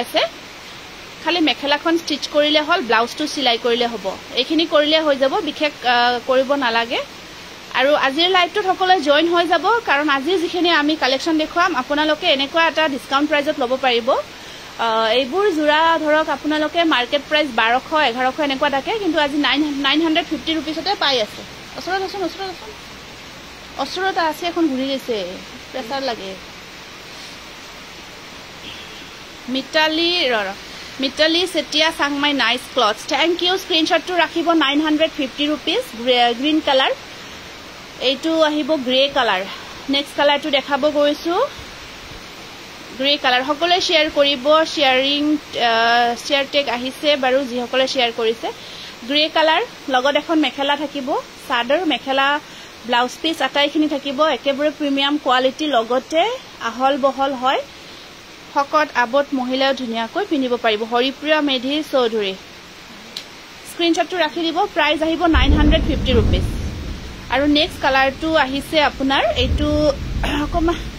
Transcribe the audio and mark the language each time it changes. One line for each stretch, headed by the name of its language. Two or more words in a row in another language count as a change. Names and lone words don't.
Assamese: কৰি থোৱাই আছে খালি মেখেলাখন ষ্টিচ কৰিলে হ'ল ব্লাউজটো সিলাই কৰিলে হ'ব এইখিনি কৰিলে হৈ যাব বিশেষ কৰিব নালাগে আৰু আজিৰ লাইভটোত সকলোৱে জয়েন হৈ যাব কাৰণ আজি যিখিনি আমি কালেকশ্যন দেখুৱাম আপোনালোকে এনেকুৱা এটা ডিসকাউন্ট প্ৰাইজত ল'ব পাৰিব এইবোৰ জোৰা ধৰক আপোনালোকে
English: market price
Assamese: 1200 1100 এনেকুৱা থাকে কিন্তু আজি 950 रुपीसতে পাই আছে অসুৰতা আছে এখন ঘুৰি গৈছে প্ৰেসাৰ লাগে মিতালি সেটিয়া সাংমাই
English: nice clothes thank you screenshot
Assamese: টু রাখিব 950 रुपीस
English: green colour
Assamese: এইটো আহিব
English: grey colour next
Assamese: কালাৰটো দেখাব গৈছো
English: grey colour
Assamese: সকলে শেয়াৰ কৰিব
English: share tag
Assamese: আহিছে বাৰু যি সকলে শেয়াৰ কৰিছে
English: grey colour
Assamese: লগত এখন মেখেলা থাকিব সাদৰ মেখেলা ব্লাউজ পিস আটাইখিনি থাকিব একেবাৰে
English: premium quality
Assamese: লগতে আহল বহল হয় হকত আবত মহিলা ধুনিয়াকৈ পিনিব পাৰিব হৰিপ্ৰিয়া মেধি চৌধুৰী স্ক্ৰিনশটটো ৰাখি দিব প্ৰাইস আহিব 950 रुपीस আৰু নেক্সট কালাৰটো আহিছে আপোনাৰ এইটো অকমা